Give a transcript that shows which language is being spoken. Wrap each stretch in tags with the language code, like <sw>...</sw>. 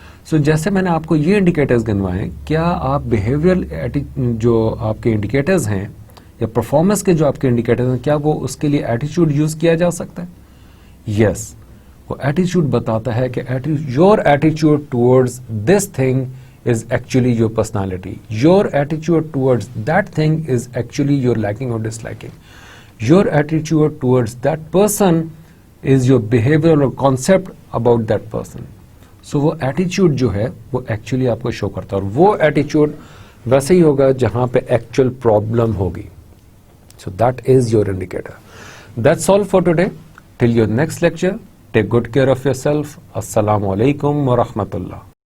<ur>سو جیسے میں نے آپ کو یہ انڈیکیٹرز گنوائے, کیا آپ بیہیویئرل جو آپ کے انڈیکیٹرز ہیں یا پرفارمنس کے جو آپ کے انڈیکیٹرز ہیں, کیا وہ اس کے لیے ایٹیچیوڈ یوز کیا جا سکتا ہے؟ یس. وہ ایٹیچیوڈ بتاتا ہے کہ</ur> <en>Your ایٹیچیوڈ towards this thing is actually your personality. Your attitude towards that thing is actually your liking or disliking. Your attitude towards that person is your behavioral concept about that person.</en> <ur>So وہ attitude جو ہے وہ actually آپ کو show کرتا ہے, اور وہ attitude ویسے ہی ہوگا جہاں پہ actual problem ہوگی.</ur> <en>So that is your indicator. That's all for today. Till your next lecture, take good care of yourself. Assalamu alaikum wa rahmatullah.</en>